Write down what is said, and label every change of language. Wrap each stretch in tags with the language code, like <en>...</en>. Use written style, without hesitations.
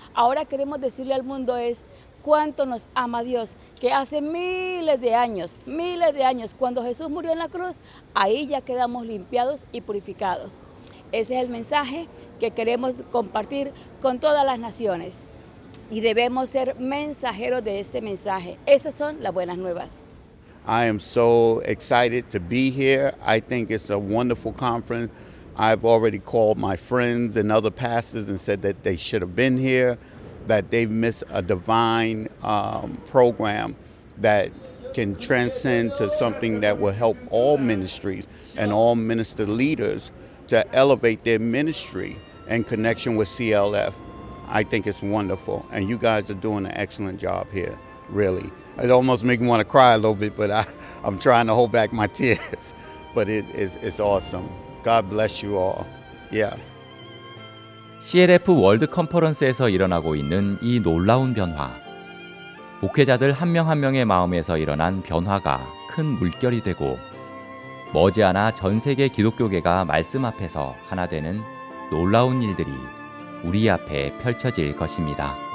<es>Ahora queremos decirle al mundo es cuánto nos ama Dios, que hace miles de años, cuando Jesús murió en la cruz, ahí ya quedamos limpiados y purificados. Ese es el mensaje que queremos compartir con todas las naciones y debemos ser mensajeros de este mensaje. Estas son las buenas nuevas.</es> <en>I am so excited to be here. I think it's a wonderful conference. I've already called my friends and other pastors and said that they should have been here, that they've missed a divine program that can transcend to something that will help all ministries and all minister leaders to elevate their ministry in connection with CLF. I think it's wonderful, and you guys are doing an excellent job here, really. It almost makes me want to cry a little bit, but I'm trying to hold back my tears. But it's awesome. God bless you all. Yeah.</en> <ko>CLF 월드 컨퍼런스에서 일어나고 있는 이 놀라운 변화. 목회자들 한 명 한 명의 마음에서 일어난 변화가 큰 물결이 되고 머지않아 전 세계 기독교계가 말씀 앞에서 하나 되는 놀라운 일들이 우리 앞에 펼쳐질 것입니다.</ko>